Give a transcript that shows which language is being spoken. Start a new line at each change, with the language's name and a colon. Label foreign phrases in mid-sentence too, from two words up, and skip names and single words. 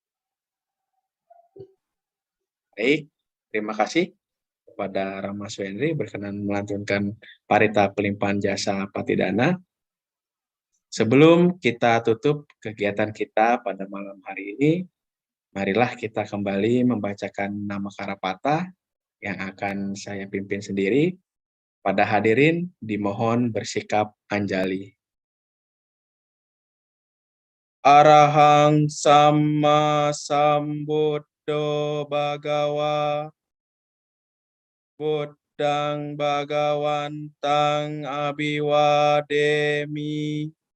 Indonesian: Baik, terima kasih kepada Rama Swendri berkenan melantunkan parita pelimpahan jasa Patidana. Sebelum kita tutup kegiatan kita pada malam hari ini, marilah kita kembali membacakan nama Karapata yang akan saya pimpin sendiri. Pada hadirin dimohon bersikap anjali.
Pali: Arahang Sama Sambuddho Bhagawa Buddhang Bhagawantang Abhiwademi